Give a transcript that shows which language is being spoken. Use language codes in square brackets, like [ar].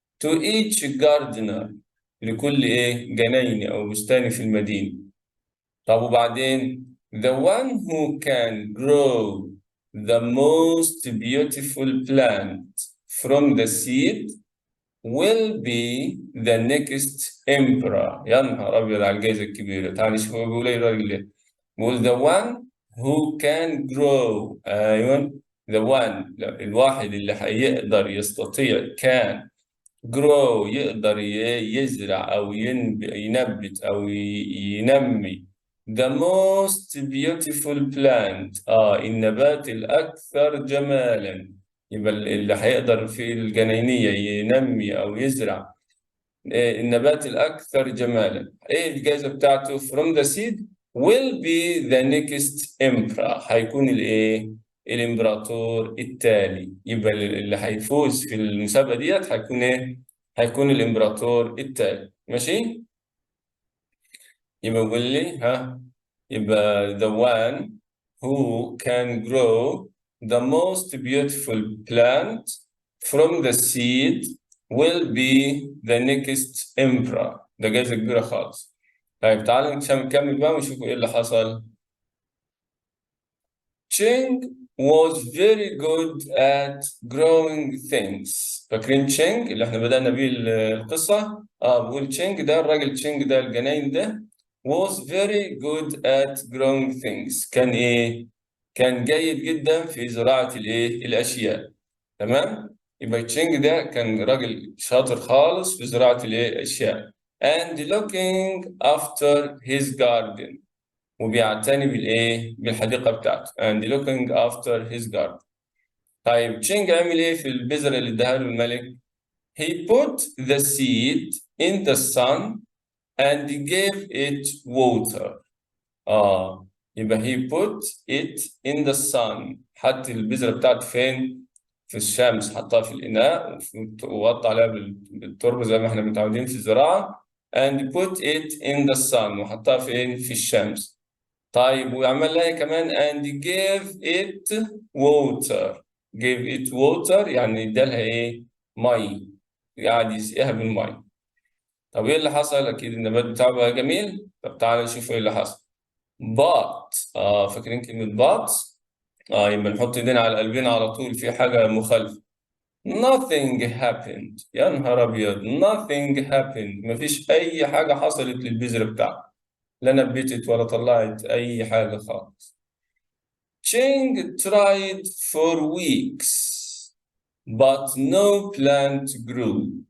[en] To each gardener، [ar] لكل إيه؟ جنايني أو بستاني في المدينة. طب وبعدين [en] the one who can grow the most beautiful plant from the seed will be the next emperor. [ar] يا نهار أبيض على الجائزة الكبيرة. تعال نشوف هو بيقول إيه الراجل ده. [en] بيقول the one who can grow. [ar] أيوه، the one، الواحد اللي هيقدر يستطيع can grow، يقدر يزرع أو ينبت أو ينمي [en] the most beautiful plant، [ar] النبات الأكثر جمالا. يبقى اللي هيقدر في الجنينية ينمي أو يزرع النبات الأكثر جمالا. [en] إيه الجائزة بتاعته؟ from the seed will be the next emperor، [ar] هيكون الإيه؟ الإمبراطور التالي. يبقى اللي هيفوز في المسابقة ديت هيكون إيه؟ هيكون الإمبراطور التالي. [en] ماشي؟ يبقى يقول لي ها، يبقى the one who can grow the most beautiful plant from the seed will be the next emperor. [ar] ده جايزة كبيرة خالص. طيب تعالوا نكمل بقى ونشوفوا ايه اللي حصل. [en] Cheng was very good at growing things. [ar] فاكرين تشينج اللي احنا بدأنا بيه القصة؟ بقول تشينج ده الراجل، تشينج ده الجناين ده [en] was very good at growing things. [ar] كان ايه؟ كان جيد جدا في زراعة الايه؟ الأشياء. تمام؟ يبقى تشينج ده كان راجل شاطر خالص في زراعة الايه؟ الأشياء. [en] And looking after his garden. [ar] وبيعتني بالايه؟ بالحديقه بتاعته. [en] and looking after his garden. [ar] طيب تشينج عمل ايه في البذره اللي اداها له الملك؟ [en] he put the seed in the sun and gave it water. يبقى he put it in the sun. [ar] حط البذره بتاعته فين؟ في الشمس. حطها في الاناء ووطى عليها بالتربه زي ما احنا متعودين في الزراعه. [en] and put it in the sun. [ar] وحطها فين؟ في الشمس. طيب ويعمل لها كمان [en] and give it water. [ar] give it water يعني ادالها ايه؟ مي. قاعد يسقيها بالمي. طب ايه اللي حصل؟ اكيد النبات بتاعه بقى جميل. طب تعالى نشوف ايه اللي حصل. [en] but [ar] فاكرين كلمة but؟ يبقى نحط ايدينا على قلبنا على طول في حاجة مخالفة. [en] nothing happened. [ar] يا نهار ابيض. [en] nothing happened. [ar] مفيش اي حاجة حصلت للبذرة بتاعته. لا نبتت ولا طلعت اي حاجة خالص. [en] Cheng tried for weeks, but no plant grew.